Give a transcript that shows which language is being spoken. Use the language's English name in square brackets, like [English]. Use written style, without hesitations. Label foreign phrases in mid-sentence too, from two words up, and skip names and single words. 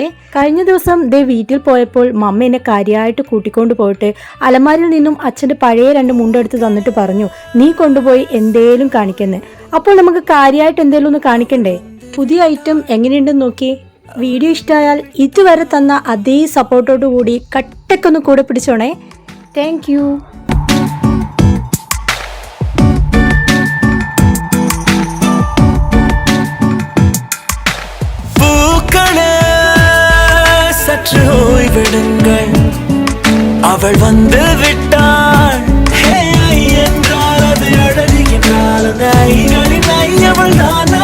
[Malayalam] കഴിഞ്ഞ ദിവസം വീട്ടിൽ പോയപ്പോൾ മമ്മ എന്നെ കാര്യമായിട്ട് കൂട്ടിക്കൊണ്ട് പോയിട്ട് അലമാരിൽ നിന്നും അച്ഛൻ്റെ പഴയ 2 മുണ്ടെടുത്ത് തന്നിട്ട് പറഞ്ഞു, നീ കൊണ്ടുപോയി എന്തേലും കാണിക്കുന്നത്. അപ്പോൾ നമുക്ക് കാര്യമായിട്ട് എന്തേലും ഒന്ന് കാണിക്കണ്ടേ? പുതിയ ഐറ്റം എങ്ങനെയുണ്ടെന്ന് നോക്കി. വീഡിയോ ഇഷ്ടമായാൽ ഇതുവരെ തന്ന അതേ സപ്പോർട്ടോടു കൂടി കട്ടക്കൊന്ന് കൂടെ പിടിച്ചോണേ. [English] Thank you. [Tamil] அவள் வந்து விட்டாள் என்றால் அது அழகு என்றால் அந்த ஐகளின் ஐயவள் தானா?